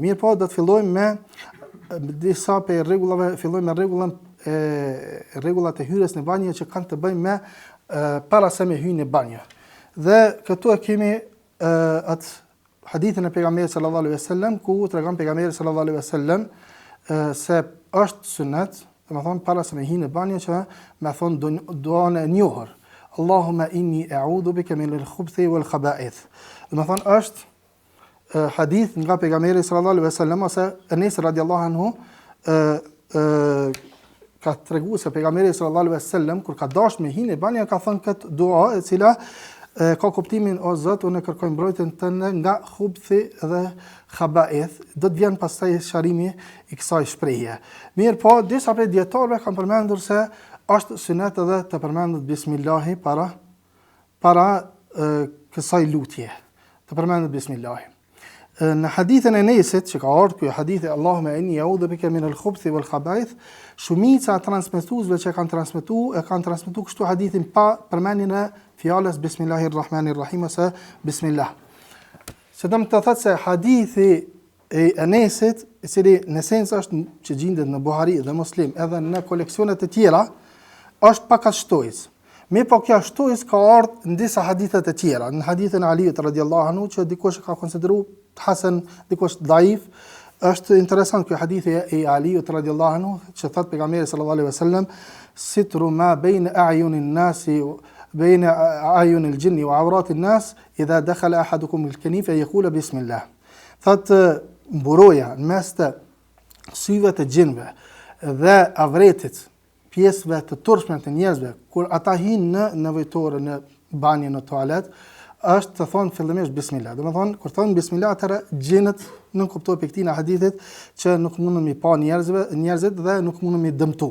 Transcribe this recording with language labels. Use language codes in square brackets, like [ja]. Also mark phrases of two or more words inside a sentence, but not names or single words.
[sq] Mirë po, do të fillojmë me disa për rregullave, fillojmë me rregullat e hyrjes në banjë që kanë të bëjnë me para se me hyjë në banjë. Dhe këtu e kemi atë hadithin e pejgamberit [ar] صلى الله عليه وسلم [sq] ku tregon pejgamberi [ar] صلى الله عليه وسلم [sq] se është sunet, para se me hyjë në banjë që me thon duan e njohur. [ar] اللهم إني أعوذ بك من الخبث والخبائث. [sq] Është hadith nga pejgamberi [ar] صلى الله عليه وسلم [sq] ose Enes [ar] رضي الله عنه [sq] ka treguar se pejgamberi [ar] صلى الله عليه وسلم [sq] kur ka dashur me hyjë në banjë ka thënë këtë dua e cila ka kuptimin o Zot unë kërkoj mbrojtjen tënde nga khubthi dhe khaba'ith. Do të vjen pastaj sharimi i kësaj shprehje. Mirë po, disa prej dietarëve kanë përmendur se është sunet edhe të përmendet bismillahi para kësaj lutje. Të përmendet bismillahi. Në hadithën e Enesit, që ka ardhur ky hadith [ar] اللهم إني أعوذ بك من الخبث والخبائث, [sq] shumica e transmetuesve që kanë transmetuar kështu hadithin pa përmendjen e fjalës Bismillahirrahmanirrahim ose Bismillah. Se do të thotë se hadithi e Enesit, i cili në esencë është që gjendet në Buhari dhe Muslim, edhe në koleksionet e tjera, është pak shtojës. Mirë po kjo shtojës ka ardhur në disa hadithe të tjera. Në hadithin e Aliut [ar] رضي الله عنه [sq] që dikush ka konsideruar hasan, dikush daif, është interesant ky hadithi e Aliut [ar] رضي الله عنه [sq] që thot pejgamberi [ar] صلى الله عليه وسلم ستر ما بين أعين الناس بين أعين الجن وعورة الناس إذا دخل أحدكم الكنيف يقول بسم الله. [sq] Thot mburoja në mes të syve të gjinëve dhe avretit pjesëve të turpshme të njerëzve kur ata hyjnë në nevojtore, në banjë, në tualet, është të thonë fillimisht bismillah. Domethënë kur thonë bismillah atëherë gjinët nuk kuptojnë piktin e hadithit që nuk mundën mi pa njerëzit dhe nuk mundën mi dëmtu.